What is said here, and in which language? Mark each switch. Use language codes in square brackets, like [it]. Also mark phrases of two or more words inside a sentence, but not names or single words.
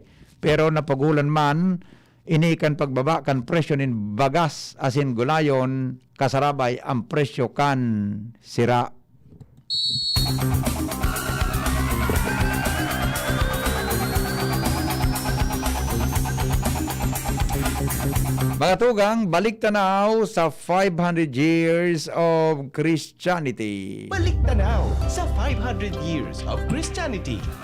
[bik] Pero napagulan man inikan pagbaba kan presyo nin bagas asin gulayon kasarabay ang presyo kan sira. Mga tugang, balik tanaw sa [en] 500 years of Christianity. [bik] Balik tanaw sa [en] 500 years of Christianity.